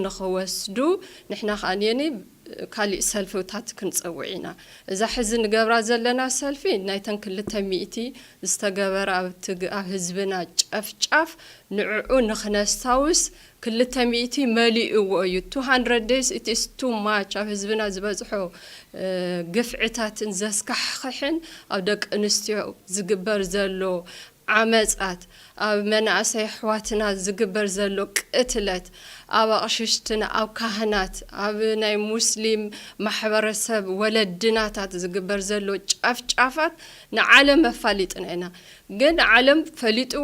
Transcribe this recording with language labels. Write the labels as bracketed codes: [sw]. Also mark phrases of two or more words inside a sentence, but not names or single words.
[ti] ንኽወስዱ ንሕና ኸኣንየኒ ካልእ ሰልፍታት ክንጸውዒና እዛ ሕዚ ንገብራ ዘለና ሰልፊ ናይተን 200 ዝተገበረ ኣብ ህዝብና ጨፍጫፍ ንዕኡ ንኽነስታውስ 200 መሊእዎ እዩ [en] 200 days it is too much [ti] ኣብ ህዝብና ዝበዝሖ ግፍዕታትን ዘስካሕኽሕን ኣብ ደቂ ኣንስትዮ ዝግበር ዘሎ ዓመጻት ኣብ መናእሰይ ኣሕዋትና ዝግበር ዘሎ ቅትለት ኣብ ኣቕሽሽትና ኣብ ካህናት ኣብ ናይ ሙስሊም ማሕበረሰብ ወለድናታት ዝግበር ዘሎ ጫፍጫፋት ንዓለም ኣፋሊጥና ኢና ግን ዓለም ፈሊጥዎ